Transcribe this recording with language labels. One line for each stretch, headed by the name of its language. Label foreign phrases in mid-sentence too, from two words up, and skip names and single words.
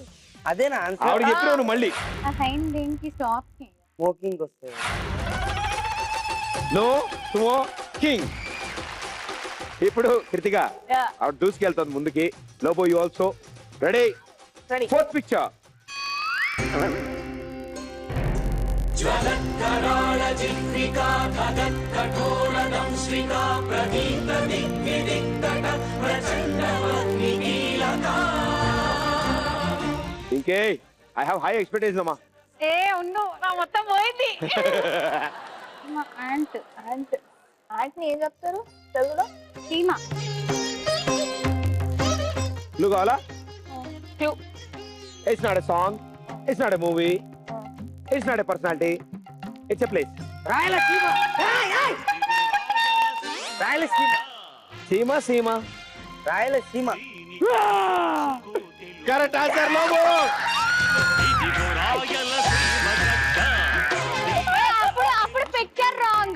Telugu: అదేనా ఆన్సర్? ఆవిడ చెప్పినావు నువ్వు మళ్ళీ. ఆ సైన్ దేనికి? స్టాప్ కి. స్మోకింగ్ వస్తుంది.
English: No smoking.
Telugu: ఇప్పుడు కృతిగా Yeah. ఆవిడ దూసుకెళ్తుంది ముందుకి. లోబో
English: you also ready?
Telugu: Ready.
English: fourth picture.
Sanskrit: ज्वलत्कराळ जिह्विका खगत्कठोरदंश्रिका प्रदीप्त दिग्विदिक्तट प्रचण्डवह्निकीलका.
English: ఇంకే I have high expectation అమ్మా.
Telugu: ఏ ఉండు, నా మొత్తం పోయింది. మా ఆంట్. ఆంటీ ఏం చెప్తారు తెలుగులో? సీమ. నువ్వు కావాలా? క్లూ.
English: It's not a song, it's not a movie, it's not a personality, it's a place.
Telugu: రాయలసీమ. రాయలసీమ. సీమ సీమ. రాయలసీమ.
English: correct answer లోబో. అప్పుడు picture wrong.